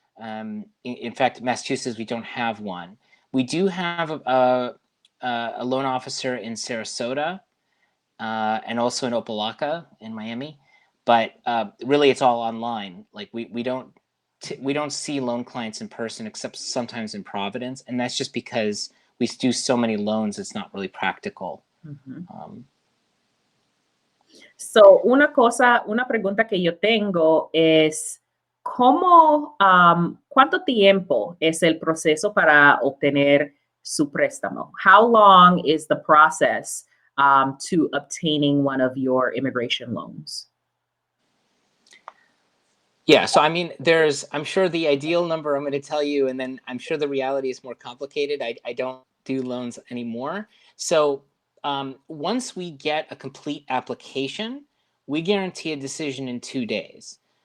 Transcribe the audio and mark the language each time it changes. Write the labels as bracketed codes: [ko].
[en] In fact, Massachusetts, we don't have one. We do have a loan officer in Sarasota and also in Opelika in Miami, but really it's all online. Like we don't see loan clients in person except sometimes in Providence, and that's just because we do so many loans, it's not really practical. [es] So, una pregunta que yo tengo es, ¿cuánto tiempo es el proceso para obtener su préstamo? [en] How long is the process to obtaining one of your immigration loans? Yeah, so I mean, I'm sure the ideal number I'm going to tell you, and then I'm sure the reality is more complicated. I don't do loans anymore. So once we get a complete application, we guarantee a decision in 2 days.